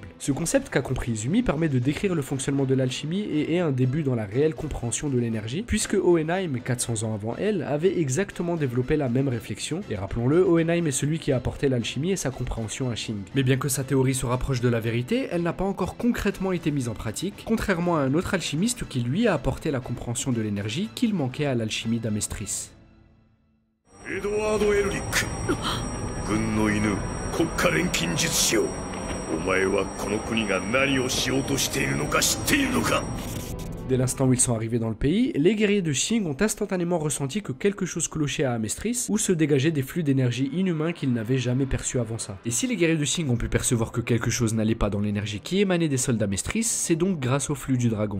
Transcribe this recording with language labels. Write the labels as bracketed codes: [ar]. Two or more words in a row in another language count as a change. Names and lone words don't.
[fr] Ce concept qu'a compris Izumi permet de décrire le fonctionnement de l'alchimie et est un début dans la réelle compréhension de l'énergie, puisque Hohenheim, 400 ans avant elle, avait exactement développé la même réflexion, et rappelons-le, Hohenheim est celui qui a apporté l'alchimie et sa compréhension à Shing. Mais bien que sa théorie se rapproche de la vérité, elle n'a pas encore concrètement été mise en pratique, contrairement à un autre alchimiste qui lui a apporté la compréhension de l'énergie qu'il manquait à l'alchimie d'Amestris. [ja] Edward Elric, 軍の犬、国家錬金術師よ。お前はこの国が何をしようとしているのか知っているのか。 [fr] Dès l'instant où ils sont arrivés dans le pays, les guerriers de Shing ont instantanément ressenti que quelque chose clochait à Amestris, où se dégageaient des flux d'énergie inhumains qu'ils n'avaient jamais perçus avant ça. Et si les guerriers de Shing ont pu percevoir que quelque chose n'allait pas dans l'énergie qui émanait des sols d'Amestris, c'est donc grâce au flux du dragon.